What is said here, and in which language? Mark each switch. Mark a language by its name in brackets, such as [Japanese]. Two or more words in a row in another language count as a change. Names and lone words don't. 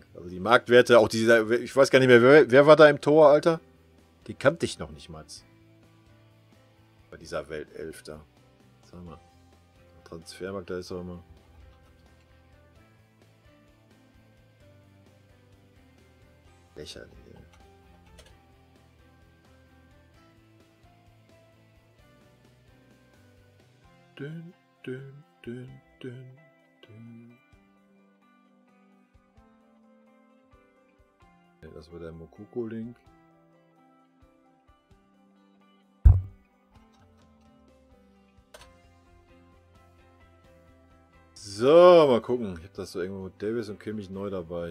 [German] Also die Marktwerte, auch dieser, ich weiß gar nicht mehr, wer war da im Tor, Alter? Die kannte ich noch nicht mal. Bei dieser Weltelf da. Sag mal. Transfermarkt, da ist auch immer. Lächerlich, ey. Dün, dün, dün, dün, dün. Ja, das war der Moukoko-Link. So, mal gucken. Ich hab das so irgendwo mit Davis und Kimmich neu dabei.